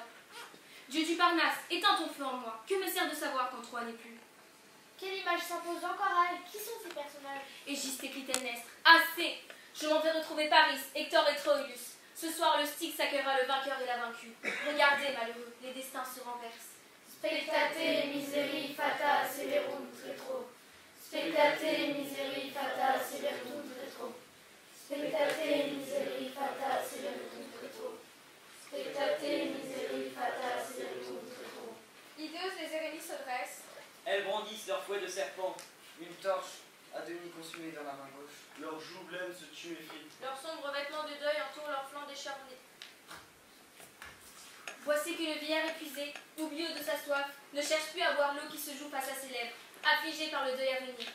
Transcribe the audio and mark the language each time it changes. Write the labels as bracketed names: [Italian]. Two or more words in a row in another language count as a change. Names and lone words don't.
[French] Dieu du Parnasse, éteins ton feu en moi. Que me sert de savoir quand Troie n'est plus? Quelle image s'impose encore à elle? Qui sont ces personnages? Égiste et Clytemnestre. Assez! Je m'en vais retrouver Paris, Hector et Troilus. Ce soir, le Styx s'accueillera le vainqueur et la vaincue. Regardez, malheureux, les destins se renversent. [Latin] Spectate miseri fata severunt retro. Spectate miseri fata severunt retro. Spectate miseri fata severunt retro. Spectate miseri fata severunt retro. [French] Hideuses, les Érénies se dressent. Elles brandissent leur fouet de serpent, une torche à demi consumée dans la main gauche. Leurs joues blêmes se tuméfient. Leurs sombres vêtements de deuil entourent leurs flancs décharnés. Voici que le vieillard épuisé, oublieux de sa soif, ne cherche plus à boire l'eau qui se joue face à ses lèvres, affligé par le deuil à venir.